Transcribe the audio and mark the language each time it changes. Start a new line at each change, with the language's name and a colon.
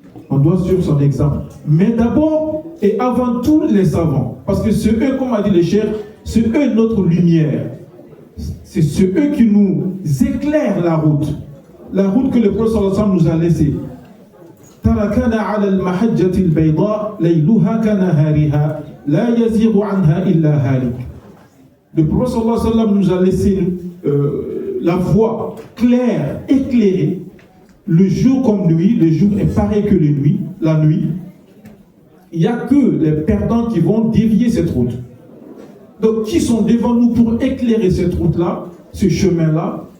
French: On doit suivre son exemple. Mais d'abord et avant tout les savants, parce que c'est eux, comme a dit le cheikh, c'est eux notre lumière. C'est eux qui nous éclairent la route que le prophète sallallahu alayhi wa sallam nous a laissée.
Arabic: تركنا على المحجة البيضاء ليلها كنهارها لا يزيغ عنها إلا هالك.
French: Le prophète sallallahu alayhi wa sallam nous a laissé la voie claire, éclairée, le jour comme nuit. Le jour est pareil que la nuit. Il n'y a que les perdants qui vont dévier cette route. Donc qui sont devant nous pour éclairer cette route-là, ce chemin-là?